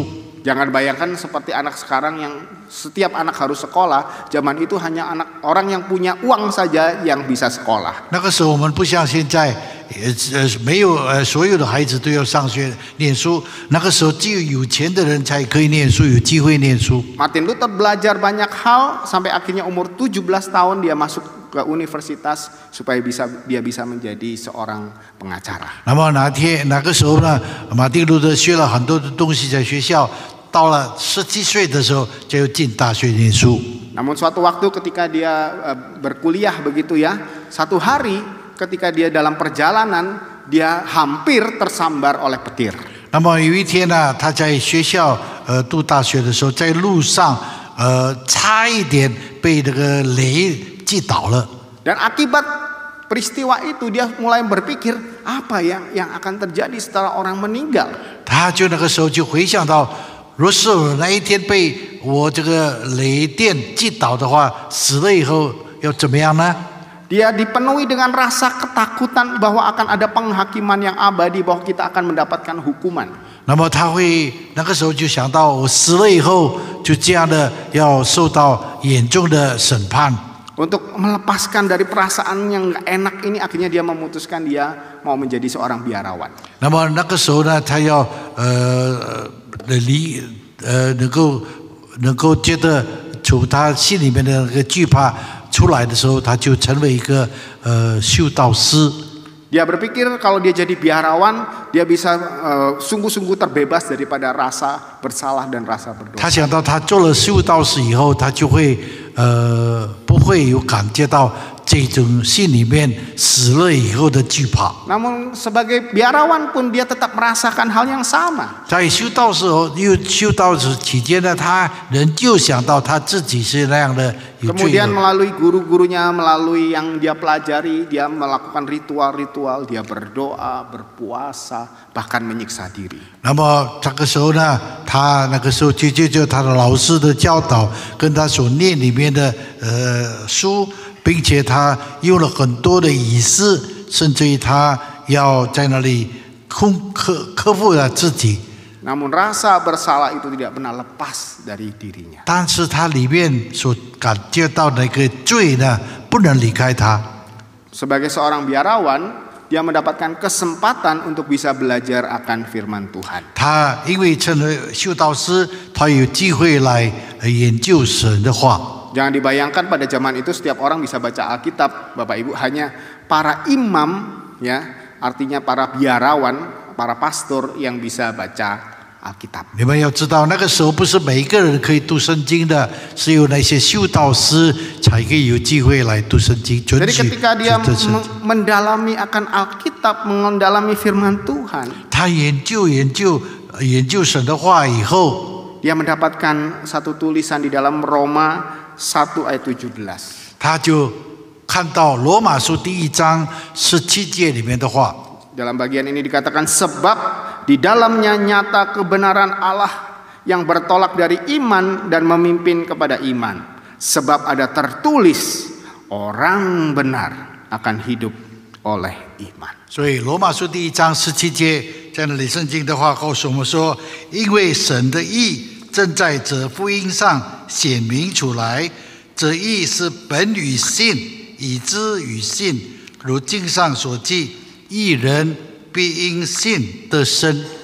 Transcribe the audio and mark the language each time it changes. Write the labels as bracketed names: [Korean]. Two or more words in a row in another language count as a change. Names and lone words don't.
[Indonesian] Jangan bayangkan seperti anak sekarang yang setiap anak harus sekolah. Zaman itu hanya orang yang punya uang saja yang bisa sekolah. [Chinese] 那个时候我们不像现在，没有所有的孩子都要上学念书。那个时候只有有钱的人才可以念书，有机会念书。 [Indonesian] Martin Luther belajar banyak hal sampai akhirnya umur 17 tahun dia masuk ke universitas supaya dia bisa menjadi seorang pengacara. [Chinese] 那么那个时候呢，马丁路德学了很多的东西在学校。到了17岁的时候，就进大学念书。 [Indonesian] Namun suatu waktu ketika dia berkuliah begitu ya, satu hari ketika dia dalam perjalanan dia hampir tersambar oleh petir. [Chinese] 那么有一天呢，他在学校读大学的时候，在路上差一点被这个雷击倒了。 [Indonesian] Dan akibat peristiwa itu dia mulai berpikir apa yang akan terjadi setelah orang meninggal. [Chinese] 他就那个时候就回想到。 若是我那一天被我这个雷电击倒的话，死了以后要怎么样呢？ [Indonesian] Dia dipenuhi dengan rasa ketakutan bahwa akan ada penghakiman yang abadi, bahwa kita akan mendapatkan hukuman. [Chinese] 那么他会那个时候就想到，我死了以后就这样的要受到严重的审判。 [Indonesian] Untuk melepaskan dari perasaan yang gak enak ini, akhirnya dia memutuskan dia mau menjadi seorang biarawan. [Chinese] 那么那个时候呢，他要能够觉得从他心里面的那个惧怕出来的时候，他就成为一个修道师。 [Indonesian] Dia berpikir kalau dia jadi biarawan, dia bisa sungguh-sungguh terbebas daripada rasa bersalah dan rasa berdosa. [Chinese] 他想到他做了修道士以后，他就会不会有感觉到这种心里面死了以后的惧怕。 [Indonesian] Namun sebagai biarawan pun dia tetap merasakan hal yang sama. [Chinese] 在修道士期间呢，他仍旧想到他自己是那样的有罪 [Indonesian] Kemudian [Chinese] 恶。 [Indonesian] melalui guru-gurunya, melalui yang dia pelajari, dia melakukan ritual-ritual, dia berdoa, berpuasa, bahkan menyiksa diri. [Chinese] 那么这个时候呢，他那个时候就他的老师的教导，跟他所念里面的书。并且他用了很多的仪式，甚至于他要在那里克服了自己。 [Indonesian] Namun rasa bersalah itu tidak pernah lepas dari dirinya. [Chinese] 但是他里面所感觉到那个罪呢，不能离开他。 [Indonesian] Sebagai seorang biarawan, dia mendapatkan kesempatan untuk bisa belajar akan firman Tuhan. [Chinese] 他因为成为修道师，他有机会来研究神的话。 [Indonesian] Jangan dibayangkan pada zaman itu setiap orang bisa baca Alkitab, Bapak Ibu, hanya para imam ya, artinya para biarawan, para pastor yang bisa baca Alkitab. [Chinese] 你们要知道，那个时候不是每一个人可以读圣经的，是有那些修道师才可以有机会来读圣经。 [Indonesian] Jadi ketika dia mendalami akan Alkitab, mendalami firman Tuhan, [Chinese] 他研究神的话以后， [Indonesian] dia mendapatkan satu tulisan di dalam Roma 1 ayat 17. [Chinese] 他就看到罗马书第1章17节里面的话。 [Indonesian] Dalam bagian ini dikatakan sebab di dalamnya nyata kebenaran Allah yang bertolak dari iman dan memimpin kepada iman. Sebab ada tertulis orang benar akan hidup oleh iman. [Chinese] 所以罗马书第1章17节在那里圣经的话告诉我们说，因为神的义正在这福音上显明出来，这义是本于信，以至于信，如经上所记，义人必因信得生。